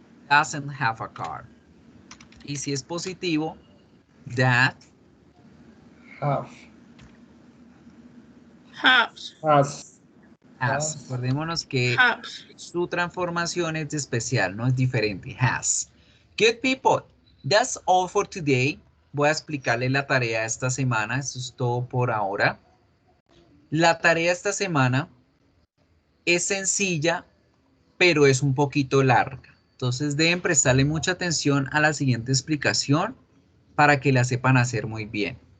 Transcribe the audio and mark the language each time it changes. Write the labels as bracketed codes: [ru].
[en] Doesn't have a car. [es] Y si es positivo, [en] that has. [es] Acordémonos que su transformación es especial, no es diferente. [en] Has. Good people, that's all for today. [es] Voy a explicarles la tarea esta semana. Eso es todo por ahora. La tarea esta semana es sencilla, pero es un poquito larga. Entonces deben prestarle mucha atención a la siguiente explicación para que la sepan hacer muy bien.